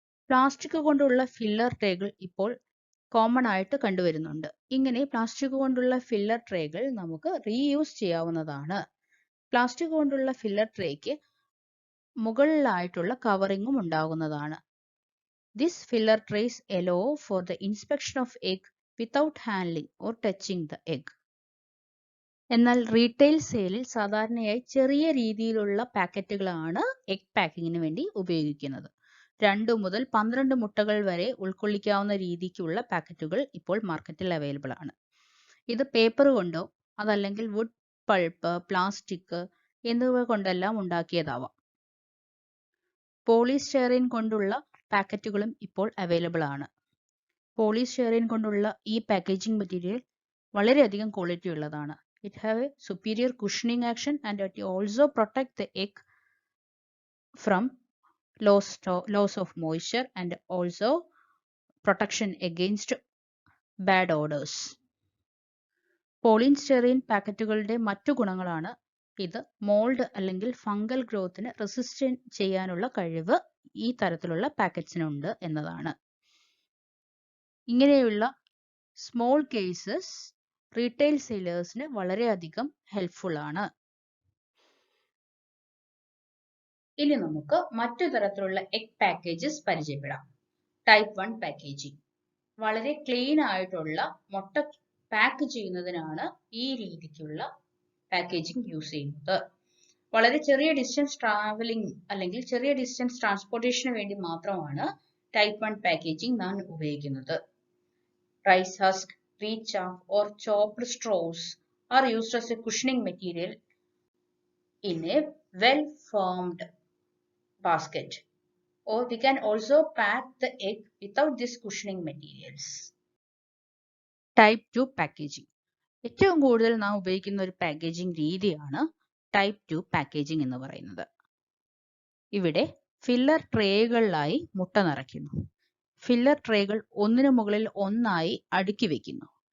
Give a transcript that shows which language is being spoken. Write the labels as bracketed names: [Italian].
[Malayalam] Plastic കൊണ്ടുള്ള filler ട്രേകൾ ഇപ്പോൾ common ആയിട്ട് കണ്ടുവരുന്നുണ്ട്. ഇങ്ങനെ പ്ലാസ്റ്റിക് കൊണ്ടുള്ള ഫില്ലർ ട്രേകൾ നമുക്ക് റീയൂസ് ചെയ്യാവുന്നതാണ്. പ്ലാസ്റ്റിക് കൊണ്ടുള്ള ഫില്ലർ ട്രേക്ക് മുകളിലായിട്ടുള്ള കവറിങ്ങും ഉണ്ടാകുന്നതാണ്. [English] This filler trays allow for the inspection of egg without handling or touching the egg. [Malayalam] എന്നാൽ റീറ്റെയിൽ സെയിലിൽ സാധാരണയായി ചെറിയ രീതിയിലുള്ള പാക്കറ്റുകളാണ് എഗ് പാക്കിങ്ങിന് വേണ്ടി ഉപയോഗിക്കുന്നത്. 2 മുതൽ 12 മുട്ടകൾ വരെ ഉൾക്കൊള്ളിക്കാവുന്ന രീതിക്കുള്ള പാക്കറ്റുകൾ ഇപ്പോൾ മാർക്കറ്റിൽ അവൈലബിൾ ആണ്. ഇത് പേപ്പർ കൊണ്ടോ അതല്ലെങ്കിൽ വുഡ് പൾപ്പ്, പ്ലാസ്റ്റിക് എന്നിവ കൊണ്ടെല്ലാം ഉണ്ടാക്കിയതാവാം. പോളിസ്റ്റൈറീൻ കൊണ്ടുള്ള പാക്കറ്റുകളും ഇപ്പോൾ അവൈലബിൾ ആണ്. പോളിസ്റ്റൈറീൻ കൊണ്ടുള്ള ഈ പാക്കേജിംഗ് മെറ്റീരിയൽ വളരെയധികം ക്വാളിറ്റി ഉള്ളതാണ്. It have a superior cushioning action and it also protect the egg from loss of moisture and also protection against bad odors. Polystyrene പാക്കറ്റുകളുടെ മറ്റു ഗുണങ്ങളാണ് ഇത് മോൾഡ് അല്ലെങ്കിൽ ഫംഗൽ ഗ്രോത്തിന് റെസിസ്റ്റ് ചെയ്യാനുള്ള കഴിവ് ഈ തരത്തിലുള്ള പാക്കറ്റ്സിനുണ്ട് എന്നതാണ്. ഇങ്ങനെയുള്ള സ്മോൾ കേസസ് റീറ്റെയിൽ സെയിലേഴ്സിന് വളരെയധികം ഹെൽപ്ഫുൾ ആണ്. ഇനി നമുക്ക് മറ്റു തരത്തിലുള്ള എഗ് പാക്കേജസ് പരിചയപ്പെടാം. ടൈപ്പ് 1 പാക്കേജിംഗ്, വളരെ ക്ലീൻ ആയിട്ടുള്ള മുട്ട പാക്ക് ചെയ്യുന്നതിനാണ് ഈ രീതിക്കുള്ള പാക്കേജിംഗ് യൂസ് ചെയ്യുന്നത്. വളരെ ചെറിയ ഡിസ്റ്റൻസ് ട്രാവലിംഗ് അല്ലെങ്കിൽ ചെറിയ ഡിസ്റ്റൻസ് ട്രാൻസ്പോർട്ടേഷന് വേണ്ടി മാത്രമാണ് ടൈപ്പ് 1 പാക്കേജിംഗ് നാം ഉപയോഗിക്കുന്നത്. [English] Rice husk, wheat chaff or chopped straws are used as a cushioning material in a well-formed basket. Or we can also pack the egg without these cushioning materials. [Malayalam] Type 2 packaging, ഏറ്റവും കൂടുതൽ നാം ഉപയോഗിക്കുന്ന ഒരു packaging രീതിയാണ് type 2 packaging എന്ന് പറയുന്നത്. ഇവിടെ filler ട്രേകളിലായി മുട്ട നിറയ്ക്കുന്നു. ഫില്ലർ ട്രേകൾ ഒന്നിനു മുകളിൽ ഒന്നായി അടുക്കി വെക്കുന്നു.